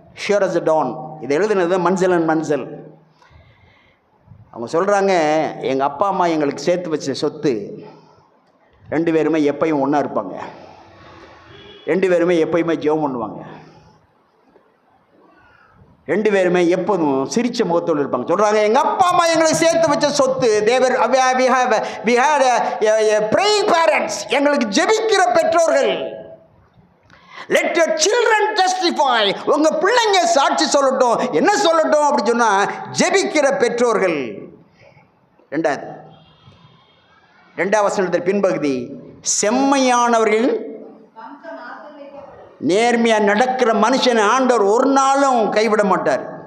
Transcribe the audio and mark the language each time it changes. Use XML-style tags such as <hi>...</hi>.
<ta>Sure as Don இதை எழுதுனது மன்சல் and மன்சல். அவங்க சொல்கிறாங்க, எங்கள் அப்பா அம்மா எங்களுக்கு சேர்த்து வச்ச சொத்து 2 பேருமே எப்பயும் ஒன்றா இருப்பாங்க, 2 பேருமே எப்பயுமே ஜெபம் பண்ணுவாங்க. 2 பேருமே எப்போதும் சிரிச்ச முகத்தோடு இருப்பாங்க. சொல்கிறாங்க, எங்கள் அப்பா அம்மா எங்களுக்கு சேர்த்து வச்ச சொத்து.</ta> <en>தேவர் we had a praying parents.</en> <ta>எங்களுக்கு ஜெபிக்கிற பெற்றோர்கள்.</ta> <en>Let your children testify.</en> <ta>உங்கள் பிள்ளைங்க சாட்சி சொல்லட்டும். என்ன சொல்லட்டும் அப்படி சொன்னால், ஜெபிக்கிற பெற்றோர்கள். 2வது வசனத்தின் பின்பகுதி, செம்மையானவர்கள், நேர்மையாக நடக்கிற மனுஷனை ஆண்டவர் ஒரு நாளும் கைவிட மாட்டார்.</ta>